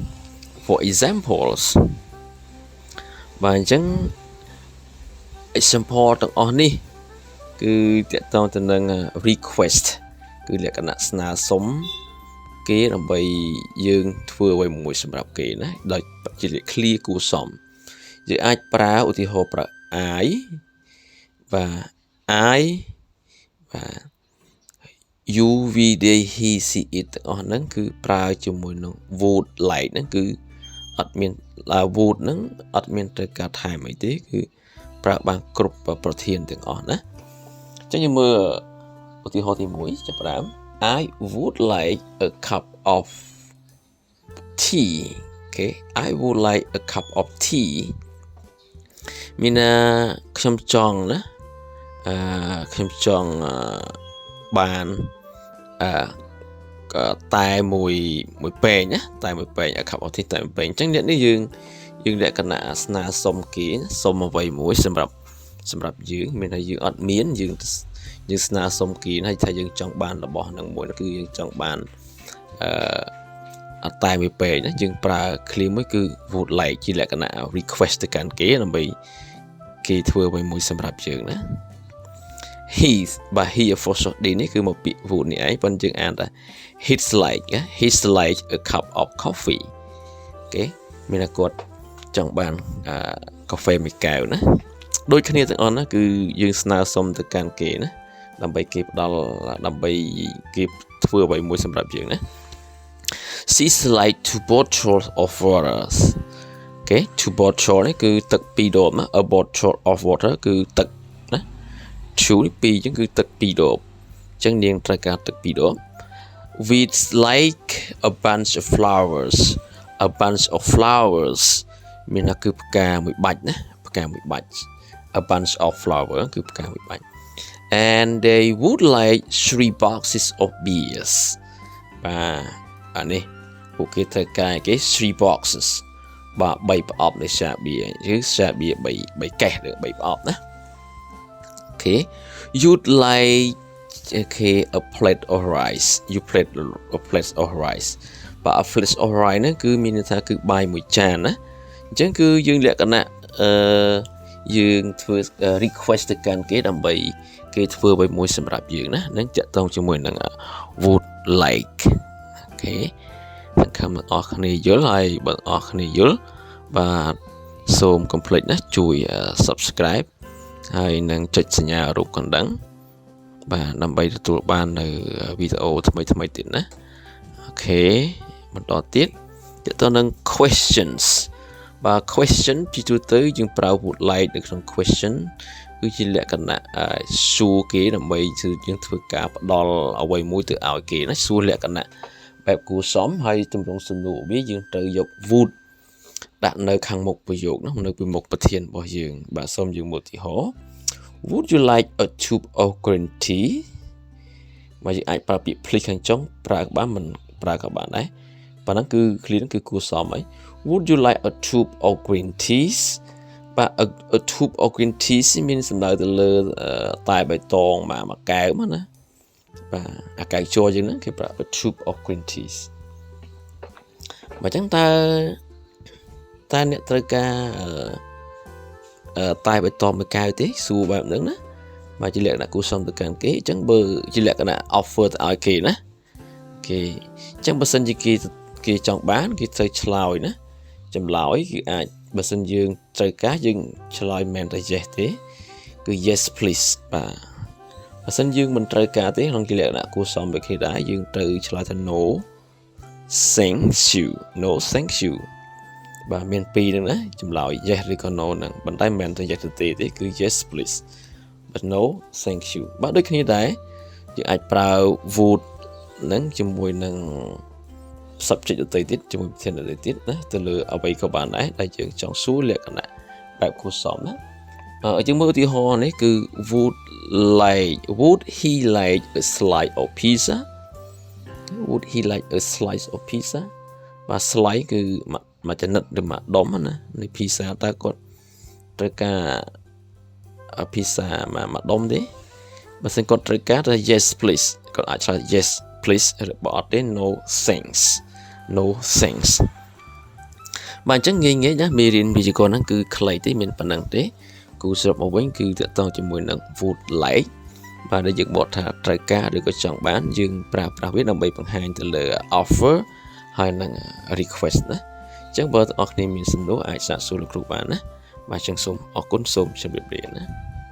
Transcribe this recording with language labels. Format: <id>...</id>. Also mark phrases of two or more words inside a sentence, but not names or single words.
<km>បាទអញ្ចឹង example ទាំងអស់នេះគឺតាក់ទងទៅនឹង request គឺលក្ខណៈស្នើសុំគេដើម្បីយើងធ្វើអ្វីមួយសម្រាប់គេណាដោយ ជា clear គួរសមយើងអាចប្រើឧទាហរណ៍ប្រើ I បាទ I បាទ</km> <en>you we they he she it</en> <km>ទាំង អស់ហ្នឹងគឺប្រើជាមួយនឹង</km> <en>would like</en> <km>ហ្នឹងគឺអត់មាន would ហ្នឹងអត់មានត្រូវការថែមអីទេគឺប្រើបានគ្រប់ប្រធានទាំងអស់ណាអញ្ចឹងយើងមើលឧទាហរណ៍ទី1ចាប់ផ្ដើម</km> <en>I would like a cup of tea okay I would like a cup of tea</en> <km>មានខ្ញុំចង់ណាខ្ញុំចង់បាន តែមួយពែងណាតែមួយពែង</km> <en>a cup of tea</en> <km>តែមួយពែងអញ្ចឹងអ្នកនេះយើងលក្ខណៈស្នើសុំគេសុំអ្វីមួយសម្រាប់យើងមានថាយើងអត់មានយើងស្នើសុំគេហើយថាយើងចង់បានរបស់ហ្នឹងមួយគឺយើងចង់បានតែមួយពេកណាយើងប្រើ clear មួយគឺ</km> <en>would like</en> <km>ជាលក្ខណៈ request ទៅកាន់គេដើម្បីគេធ្វើអ្វីមួយសម្រាប់យើងណា he បាទ</km> <en>he for short</en> <km>នេះគឺមកពាក្យ would នេះឯងប៉ុន្តែយើងអានថា</km> <en>he's like a cup of coffee</en> <km>អូខេ មានតែគាត់ចង់បានកាហ្វេមួយកែវណាដូចគ្នាទាំងអស់ណាគឺយើងស្នើសុំទៅកាន់គេណាដើម្បីគេផ្ដល់ដើម្បីគេធ្វើអ្វីមួយសម្រាប់យើងណា</km> <en>she's like two bottles of water អូខ two bottle</en> <km>នេះគឺទឹក2ដបណា</km> <en>a bottle of water</en> <km>គឺទឹកណា</km> <en>two</en> <km>នេះ2អ ញ្ចឹងគឺទឹក2ដបអញ្ចឹងនាងត្រូវការទឹក2ដប</km> <en>with like a bunch of flowers a bunch of flowers</en> <km>មានថាគឺផ្កាមួយបាច់ណាផ្កាមួយបាច់</km> <en>a bunch of flower</en> <km>គឺផ្កាមួយបាច់</km> <en>and they would like 3 boxes of beers</en> <km>បាទអានេះពួកគេត្រូវការគេ</km> <en>3 boxes</en> <km>បាទ3ប្រអប់នៃសាបៀគឺសាបៀ3កេសឬ3ប្រអប់ណា</km> <en>okay you'd like okay a plate of rice you plate a plate of rice</en> <km>បាទ</km> <en>a plate of rice</en> <km>ហ្នឹងគឺមានន័យថាគឺបាយមួយចានណាអញ្ចឹងគឺយើងលក្ខណៈយើងធ្វើ request ទៅកាន់គេដើម្បីគេធ្វើអ្វីមួយសម្រាប់យើងណានឹងតាក់ទងជាមួយនឹង</km> <en>would like</en> <km>អូខេស ង្ឃឹមបងប្អូនគ្នាយល់ហើយបងប្អូនគ្នាយល់បាទសូមកុំភ្លេចណាជួយ subscribe ហើយនឹងចុចសញ្ញារូបកណ្ដឹងបាទដើម្បីទទួលបាននៅវីដេអូថ្មីទៀតណាអូខេបន្តទៀតតទៅនឹង questions បាទ question ជាទូទៅយើងប្រើ</km> <en>would like</en> <km>នៅក្នុង question គឺជាលក្ខណៈសួរគេដើម្បីយើងធ្វើការផ្ដល់អ្វីមួយទៅឲ្យគេណាសួរលក្ខណៈបែបគួរសម ហើយទម្រង់សំណួរវាយើងត្រូវយក would ដាក់នៅខាងមុខប្រយោគណានៅពីមុខប្រធានរបស់យើងបាទ សូមយើងមើលឧទាហរណ៍</km> <en>would you like a tube of green tea</en> <km>មកយើងអាចប្រើពាក្យ please ខាងចុងប្រើបានមិនប្រើក៏បានដែរប៉ុណ្ណឹងគឺ clear គឺគួរសមហើយ</km> <en>would you like a tube of green teas</en> <km>បាទ</km> <en>a tube of green teas</en> <km>មានសំដៅទៅលើតែបៃតងមួយកែវមកណាបាទអាកែវជ័រយើងហ្នឹងគេប្រើ</km> <en>a tube of green teas</en> <km>បើចឹងតើអ្នកត្រូវការ តែបៃតងមួយកែវទេសួរបែបហ្នឹងណាបាទជាលក្ខណៈគួរសមទៅកាន់គេអញ្ចឹងបើជាលក្ខណៈ offer ទៅឲ្យគេណាគេអញ្ចឹងបើសិនជាគេចង់បានគេត្រូវឆ្លើយណាចម្លើយគឺអាចបើសិនយើងត្រូវការយើងឆ្លើយមែនតែ yes ទេគឺ</km> <en>yes please</en> <km>បាទបើសិនយើងមិនត្រូវ ការទេក្នុងជាលក្ខណៈគួរសមដូចគេដែរយើងត្រូវឆ្លើយថា</km> <en>no thank you no thank you</en> <km>បាទមានពីរហ្នឹងណាចម្លើយ yes ឬក៏ no ហ្នឹងប៉ុន្តែមិនមែនតែ yes ទេគឺ</km> <en>yes please but no thank you</en> <km>បាទដូចគ្នាដែរយើង អាចប្រើ would ហ្នឹងជាមួយនឹង subject ដទៃទៀតជាមួយប្រធានដទៃទៀតណាទៅលើអ្វីក៏បានដែរដែលយើងចង់សួរលក្ខណៈបែបគួរសមណាយើងមើលឧ</km> <en>ទាហរណ៍នេះគឺ would he like a slice of pizza would he like a slice of pizza បាទ slice</en> <km>គឺមួយចំណិតឬមួយដុំ ណានៃ pizza តើគាត់ត្រូវការ pizza មួយដុំទេបើសិនគាត់ត្រូវការថា yes please គាត់អាចឆ្លើយ</km> <en>yes please</en> <km>ឬបើអត់ទេ</km> <en>no thanks no thanks</en> <km>បាទអញ្ចឹងងាយណាមេរៀនវិទ្យាករណ៍ហ្នឹងគឺខ្លីទេមានប៉ុណ្ណឹងទេគូសរុបមកវិញគឺតកតងជាមួយនឹង</km> <en>would like</en> <km>បាទដែលយើងបកថាត្រូវការឬក៏ចង់បានយើងប្រើប្រាស់វាដើម្បីបង្ហាញទៅលើ offer ហើយនឹង request ណាអញ្ចឹងបើបងប្អូនគ្នាមានសំណួរអាចសាកសួរលោកគ្រូបានណាបាទអញ្ចឹងសូមអរគុណសូមជម្រាបលាណា</km>